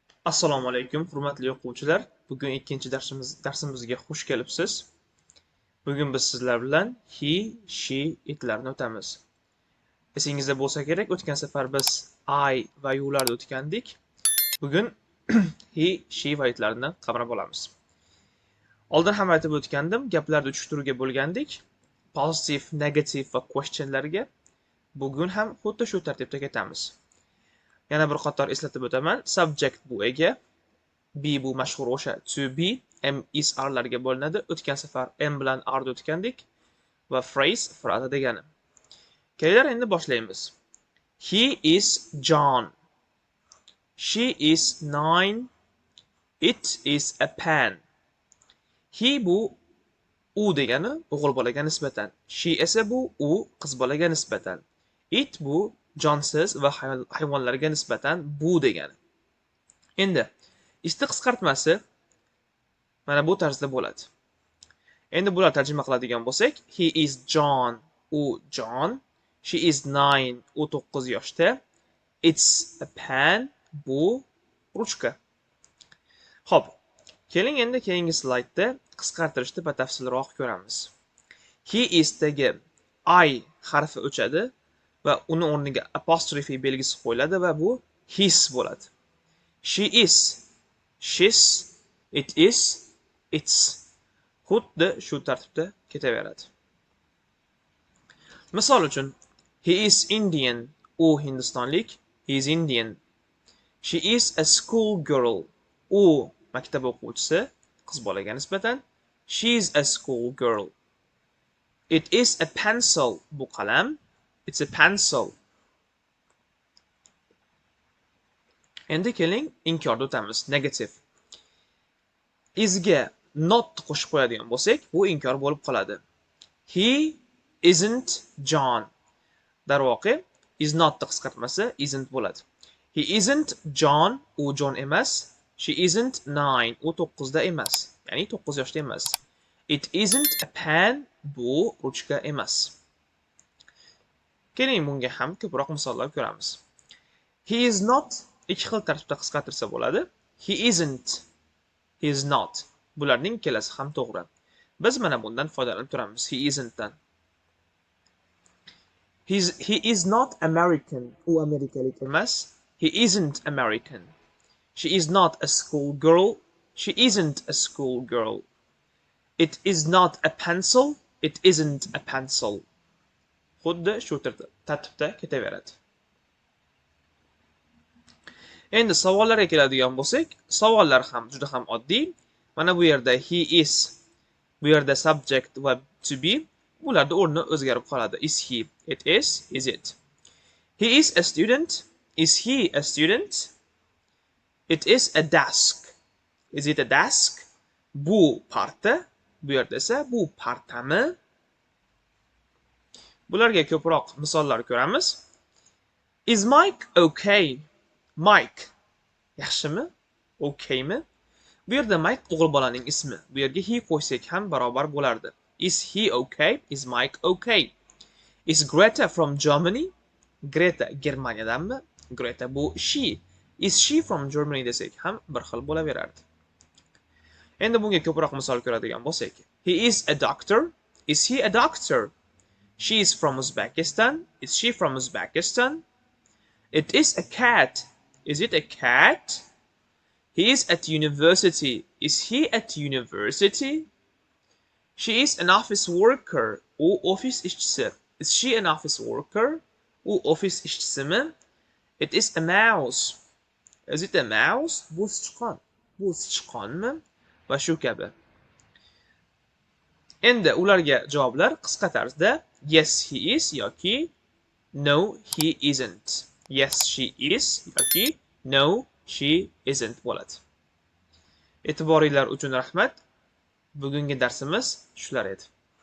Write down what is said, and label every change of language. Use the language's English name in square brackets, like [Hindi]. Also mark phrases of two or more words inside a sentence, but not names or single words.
[Uzbek] Assalomu alaykum, hurmatli o'quvchilar. Bugun ikkinchi darsimizga xush kelibsiz. Bugun biz sizlar bilan [English] he, she, [Uzbek] itlarni o'tamiz. Esingizda bo'lsa kerak, o'tgan safar biz I va you'larni o'tgandik. Bugun [English] he, she [Uzbek] va itlarni qamrab olamiz. Oldin ham aytib o'tgandim, gaplarni 3 turga bo'lgandik. [English] Positive, negative [Uzbek] va questionlarga. Bugun ham xuddi shu tartibda ketamiz. Yana bir qator eslatib o'taman. Subject bu ega, be bu mashhur o'sha [English] to be, am is [Uzbek] arlarga bo'linadi. O'tgan safar am bilan arni o'tgandik va phrase fraza degani. Kelinglar endi boshlaymiz. [English] He is John. She is 9. It is a pen. [Uzbek] He bu u degani o'g'il bolaga nisbatan. She esa bu u qiz bolaga nisbatan. It bu jonsiz va hayvonlarga nisbatan bu degani. Endi isti qisqartmasi mana bu tarzda bo'ladi. Endi bular tarjima qiladigan bo'lsak, [English] he is John, [Uzbek] u John, [English] she is 9, [Uzbek] u 9 yoshda, [English] it's a pen, [Uzbek] bu ruchka. Xo'p, keling endi keyingi slaydda qisqartirishni batafsilroq ko'ramiz. [English] He is [Uzbek] dagi I harfi o'chadi va uni o'rniga apostrophe belgisi qo'yiladi va bu his bo'ladi. [English] She is, she's, it is, it's. [Uzbek] Xuddi shu tartibda ketaveradi. Misol uchun, [English] he is Indian, [Uzbek] u hindistonlik, [English] he is Indian. She is a school girl, [Uzbek] u maktab o'quvchisi, qiz bolaga nisbatan, [English] she is a school girl. It is a pencil, [Uzbek] bu qalam, [English] it's a pencil. [Uzbek] Endi keling inkorda o'tamiz. Negative. Isga not qo'shib qo'yadigan bo'lsak, bu inkor bo'lib qoladi. [English] He isn't John. [Uzbek] Darvoqe, [English] is not [Uzbek] qisqartmasi isn't bo'ladi. [English] He isn't John, [Uzbek] u John emas. [English] She isn't 9, [Uzbek] u 9 da emas. Ya'ni 9 yoshda emas. [English] It isn't a pen, [Uzbek] bu ruchka emas. Keling bunga ham ko'proq misollar ko'ramiz. [English] He is not [Uzbek] ikki xil tartibda qisqartirsa bo'ladi. [English] He isn't, he is not. [Uzbek] Bularning ikkalasi ham to'g'ri. Biz mana bundan foydalanib turamiz. [English] He isn't dan. He is not American. [Uzbek] U amerikalik emas. [English] He isn't American. She is not a school girl. She isn't a school girl. It is not a pencil. It isn't a pencil. [Uzbek] Xuddi shu tartibda ketaveradi. Endi savollarga keladigan bo'lsak, savollar ham juda ham oddiy. Mana bu yerda [English] he is, [Uzbek] bu yerda subject va [English] to be, [Uzbek] bularda o'rni o'zgarib qoladi. [English] Is he, it is it. He is a student. Is he a student? It is a desk. Is it a desk? [Uzbek] Bu parta, bu yerda esa bu partami? Bularga ko'proq misollar ko'ramiz. [English] Is Mike okay? Mike yaxshimi? [Uzbek] Okaymi? Bu yerda Mike o'g'il bolaning ismi. Bu yerga he qo'ysak ham barobar bo'lardi. [English] Is he okay? Is Mike okay? Is Greta from Germany? [Uzbek] Greta Germaniyadanmi? Greta bu she. [English] Is she from Germany [Uzbek] desak ham bir xil bo'laverardi. Endi bunga ko'proq misol ko'radigan bo'lsak. [English] He is a doctor. Is he a doctor? She is from Uzbekistan. Is she from Uzbekistan? It is a cat. Is it a cat? He is at university. Is he at university? She is an office worker. [Uzbek] U office ishchisi. [English] Is she an office worker? [Uzbek] U office ishchisimi? [English] It is a mouse. Is it a mouse? [Uzbek] Bu sichqon. Bu sichqonmi? Va shu kabi. Endi ularga javoblar qisqa tarzda [English] yes he is [Uzbek] yoki [English] no he isn't. Yes she is yoki no she isn't bo'ladi. [Uzbek] E'tiboringlar uchun rahmat. Bugungi darsimiz shular edi.